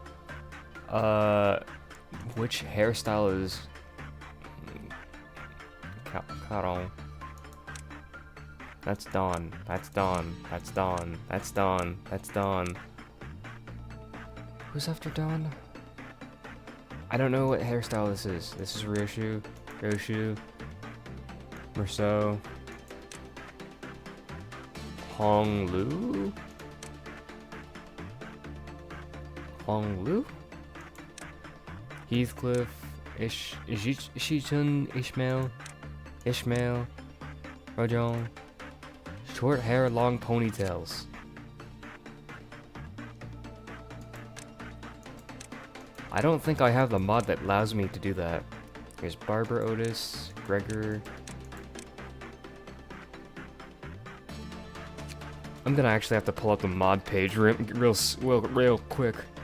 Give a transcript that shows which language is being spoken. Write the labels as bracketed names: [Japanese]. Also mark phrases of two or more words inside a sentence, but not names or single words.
[English] Which hairstyle is caro? That's Dawn. That's Dawn. That's Dawn. That's Dawn. That's Dawn. Who's after Dawn? I don't know what hairstyle this is. This is Ryoshu. Ryoshu. Merceau. Honglu? Honglu? Heathcliff. Ishitun. Ishmael. Ishmael. Rajon. Short hair, long ponytails. I don't think I have the mod that allows me to do that. Here's Barbara Otis, Gregor. I'm gonna actually have to pull up the mod page real quick.